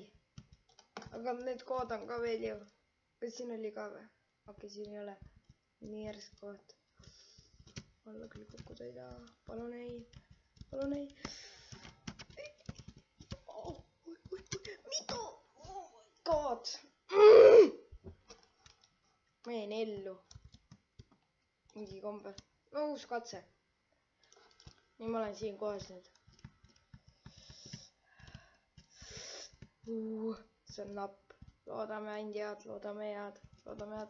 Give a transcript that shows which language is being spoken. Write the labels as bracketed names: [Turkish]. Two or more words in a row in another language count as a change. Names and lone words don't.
[Estonian] Aga need kood on ka veel ju. Kas siin oli ka või? Okei, siin ei ole. Nii järsk koht. Alla küll kukkuda ei taha. Palun ei. Palun ei. Mida? [English] Oh my god. [Estonian] Ma jäin ellu. Mingi kombe. No uus katse. Nii ma olen siin kohas nüüd. See on napp. Loodame andi head, loodame head, loodame head.